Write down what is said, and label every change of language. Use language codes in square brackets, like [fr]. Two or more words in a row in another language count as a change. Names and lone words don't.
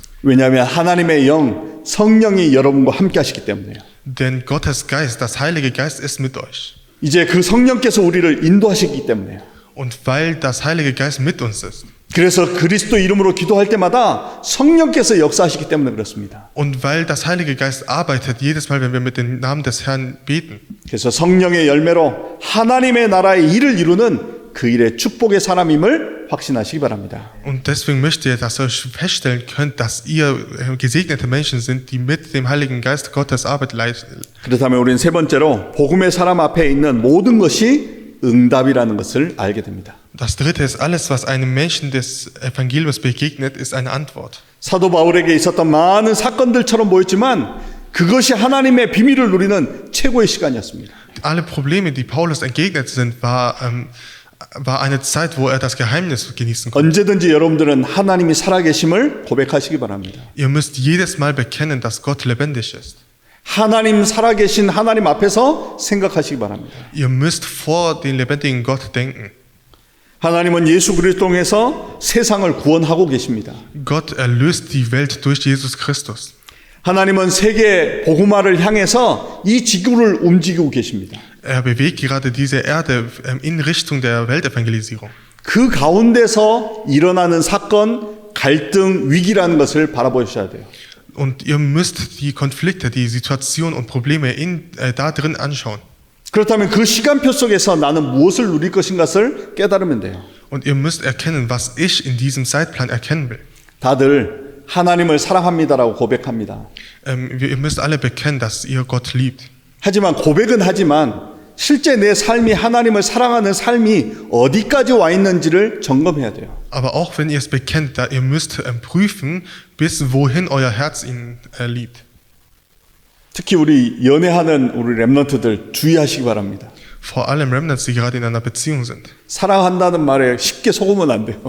[ko] 왜냐하면 하나님의 영, 성령이 여러분과 함께 하시기 때문에요. [de] Denn Gottes Geist, das Heilige Geist ist mit euch. [ko] 이제 그 성령께서 우리를 인도하시기 때문에요. [de] Und weil das Heilige Geist mit uns ist. [ko] 그래서 그리스도 이름으로 기도할 때마다 성령께서 역사하시기 때문에 그렇습니다. [de] Und weil das Heilige Geist arbeitet, jedes Mal, wenn wir mit dem Namen des Herrn beten. [ko] 그래서 성령의 열매로 하나님의 나라의 일을 이루는 그 일의 축복의 사람임을 확신하시기 바랍니다. [de] Und deswegen möchte ich, dass ihr feststellen könnt, dass ihr gesegnete Menschen sind, die mit dem Heiligen Geist Gottes Arbeit leisten. [ko] 그렇다면 우리는 세 번째로 복음의 사람 앞에 있는 모든 것이 응답이라는 것을 알게 됩니다. [de] Das dritte ist, alles, was einem Menschen des Evangeliums begegnet, ist eine Antwort. [ko] 사도 바울에게 있었던 많은 사건들처럼 보였지만 그것이 하나님의 비밀을 누리는 최고의 시간이었습니다. [de] Alle Probleme, die Paulus entgegnet sind, war eine Zeit, wo er das Geheimnis genießen konnte. [ko] 언제든지 여러분들은 하나님이 살아계심을 고백하시기 바랍니다. [de] Ihr müsst jedes Mal bekennen, dass Gott lebendig ist. [ko] 하나님 살아계신 하나님 앞에서 생각하시기 바랍니다. [de] Ihr müsst vor den lebendigen Gott denken. [ko] 하나님은 예수 그리스도 통해서 세상을 구원하고 계십니다. [de] Gott erlöst die Welt durch Jesus Christus. [ko] 하나님은 세계 복음화를 향해서 이 지구를 움직이고 계십니다. [de] Er bewegt gerade diese Erde in Richtung der Weltevangelisierung. [ko] 그 가운데서 일어나는 사건, 갈등, 위기라는 것을 바라보셔야 돼요. [de] Und ihr müsst die Konflikte, die Situation und Probleme da drin anschauen. [ko] 그렇다면 그 시간표 속에서 나는 무엇을 누릴 것인가를 깨달으면 돼요. [de] Und ihr müsst erkennen, was ich in diesem Zeitplan erkennen will. [ko] 다들 하나님을 사랑합니다라고 고백합니다. [de] Ihr müsst alle bekennen, dass ihr Gott liebt. [ko] 하지만 고백은 하지만 실제 내 삶이 하나님을 사랑하는 삶이 어디까지 와 있는지를 점검해야 돼요. [de] Aber auch wenn ihr es bekennt, da ihr müsst prüfen, bis wohin euer Herz ihn liebt. [ko] 특히 우리 연애하는 우리 렘넌트들 주의하시기 바랍니다. [de] Vor allem Remnants, die gerade in einer Beziehung sind. [ko] 사랑한다는 말에 쉽게 속으면 안 돼요.